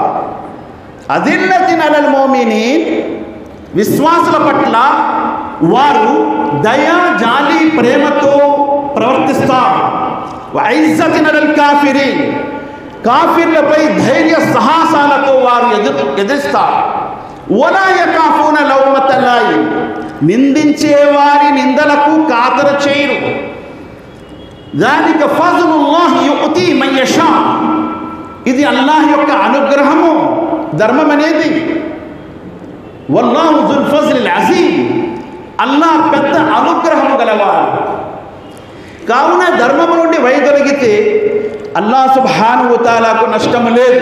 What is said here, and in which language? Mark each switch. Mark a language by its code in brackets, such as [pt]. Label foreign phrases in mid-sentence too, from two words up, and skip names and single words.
[ar] أذلة على المؤمنين, [te] విశ్వాసుల పట్ల వారు దయా జాలి ప్రేమతో ప్రవర్తిస్తారు. [ar] وأعزة على الكافرين, [te] కాఫిర్లపై ధైర్య సాహసాలతో వారు ఎదిరిస్తారు. [ar] ولا يخافون لومة لائم, [te] నిందించే వారి నిందలకు ఖాతరు చేయరు. [ar] ذلك فضل الله يؤتي من يشاء, [te] ఇది అల్లాహ్ యొక్క అనుగ్రహము, ధర్మం అనేది. [ar] والله ذو الفضل العظيم, [te] అల్లాహ్ పెద్ద అనుగ్రహము గలవాడు. కావున ధర్మము నుండి వైదొలిగితే అల్లాహ్ సుబ్హానహు వ తఆలాకు నష్టము లేదు.